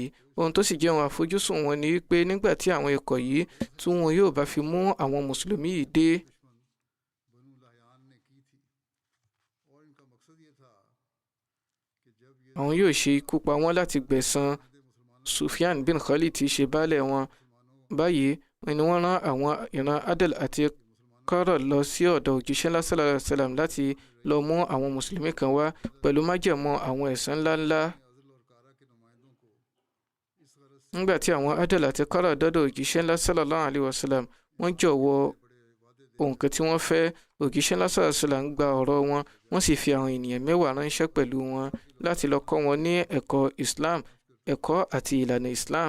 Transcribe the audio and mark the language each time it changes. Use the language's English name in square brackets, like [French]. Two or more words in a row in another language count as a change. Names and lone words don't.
[Yoruba] Ohun tó sì jẹ́ wọn àfojúsùn wọn ni wípé nígbà tí àwọn ikọ̀ yìí tí wọn yóò bá fi mú àwọn mùsùlùmí yìí dé, àwọn yóò ṣe ikú pa wọ́n láti gbẹ̀san Sufyan bin Khalid tí í ṣe baálẹ̀ wọn. Báyìí ni wọ́n rán àwọn ìran Adal àti Qara lọ sí ọ̀dọ̀ òjíṣẹ́ ńlá [Arabic] صلى الله عليه وسلم [Yoruba] láti lọ mú àwọn mùsùlùmí kan wá pẹ̀lú májẹ̀mú àwọn ẹ̀san ńláńlá. nígbà tí àwọn adal àti kọ́ra dọ́dọ̀ òjíṣẹ́ ńlá [Arabic] صلى الله عليه وسلم [Yoruba] wọ́n jọ̀wọ́ ohun kan tí wọ́n fẹ́. òjíṣẹ́ ńlá [Arabic] صلى الله عليه وسلم [Yoruba] gba ọ̀rọ̀ wọn, wọ́n sì fi àwọn ènìyàn 10 ránṣẹ́ pẹ̀lú wọn láti lọ kọ́ wọn ní ẹ̀kọ́ Islam, ẹ̀kọ́ àti ìlànà Islam.